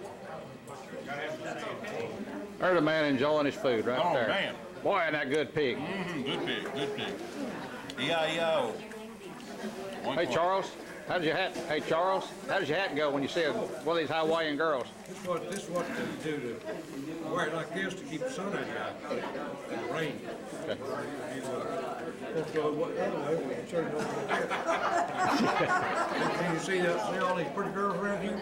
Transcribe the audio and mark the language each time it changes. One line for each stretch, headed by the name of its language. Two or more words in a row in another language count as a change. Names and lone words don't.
English: There's a man enjoying his food right Oh, there. man. Boy, ain't that good pig. Good pig, good pig. E-I-E-I-O. Hey, Charles, how does your hat? Hey, Charles, how does your hat go when you see one of these Hawaiian girls? This is what they do to wear it like this to keep the sun out of your eye, and the rain. And you see all these pretty girls around here?